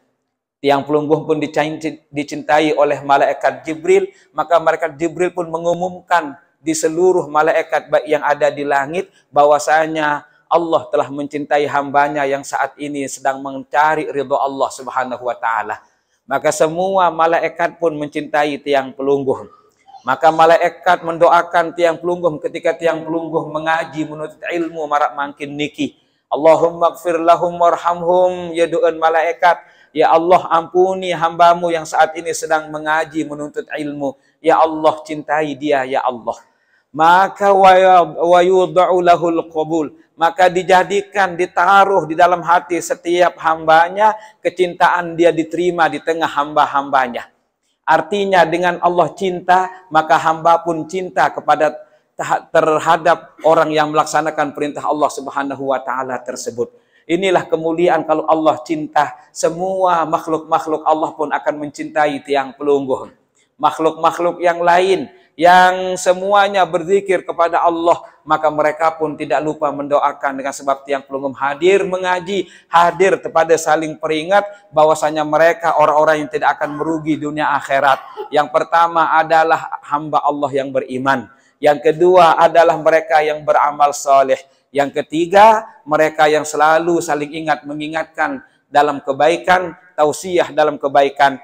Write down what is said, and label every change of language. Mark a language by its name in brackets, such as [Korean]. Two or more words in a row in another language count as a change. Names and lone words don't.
[Sasak] Tiang pelunggung [Indonesian] pun dicintai oleh malaikat Jibril, maka malaikat Jibril pun mengumumkan di seluruh malaikat baik yang ada di langit bahwasanya Allah telah mencintai hambanya yang saat ini sedang mencari ridho Allah [Arabic] سبحانه وتعالى. [Indonesian] Maka semua malaikat pun mencintai [Sasak] tiang pelunggung. [Indonesian] Maka malaikat mendoakan [Sasak] tiang pelunggung [Indonesian] ketika [Sasak] tiang pelunggung [Indonesian] mengaji menuntut ilmu [Sasak] marak mangkin niki. [Arabic] اللهم اغفر لهم وارحمهم, [Indonesian] ya doan malaikat, ya Allah ampuni hambamu yang saat ini sedang mengaji menuntut ilmu. Ya Allah cintai dia, ya Allah. Maka [Arabic] ويوضع له القبول, [Indonesian] maka dijadikan, ditaruh di dalam hati setiap hambanya kecintaan dia diterima di tengah hamba-hambanya. Artinya dengan Allah cinta, maka hamba pun cinta kepada terhadap orang yang melaksanakan perintah Allah [Arabic] سبحانه وتعالى [Indonesian] tersebut. Inilah kemuliaan kalau Allah cinta, semua makhluk-makhluk Allah pun akan mencintai [Sasak] tiang pelungguh. [Indonesian] Makhluk-makhluk yang lain yang semuanya berzikir kepada Allah, maka mereka pun tidak lupa mendoakan dengan sebab [Sasak] tiang pelungguh [Indonesian] hadir mengaji, hadir kepada saling peringat bahwasanya mereka orang-orang yang tidak akan merugi dunia akhirat. Yang pertama adalah hamba Allah yang beriman. Yang kedua adalah mereka yang beramal soleh. Yang ketiga, mereka yang selalu saling ingat mengingatkan dalam kebaikan, tausiah dalam kebaikan.